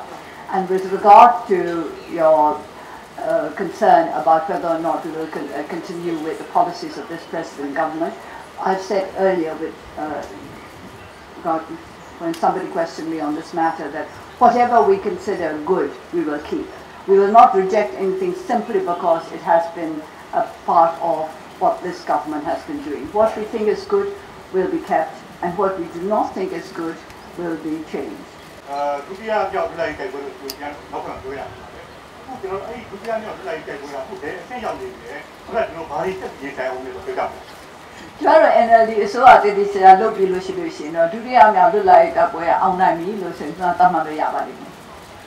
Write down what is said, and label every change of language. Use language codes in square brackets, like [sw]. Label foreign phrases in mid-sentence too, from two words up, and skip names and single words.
[en] And with regard to your concern about whether or not we will continue with the policies of this president government, I've said earlier when somebody questioned me on this matter that whatever we consider good, we will keep. We will not reject anything simply because it has been a part of what this government has been doing. What we think is good will be kept, and what we do not think is good will be changed. [my] NLD အစိုးရတည်တည်ချာလုပ်ပြီးလို့ရှိလို့ရှိရင်တော့ဒုတိယမြောက်လွတ်လပ်ရေးတပ်ပွဲအောင်နိုင်ပြီလို့ဆိုရင်ကျွန်တော်သတ်မှတ်လို့ရပါလိမ့်မယ်။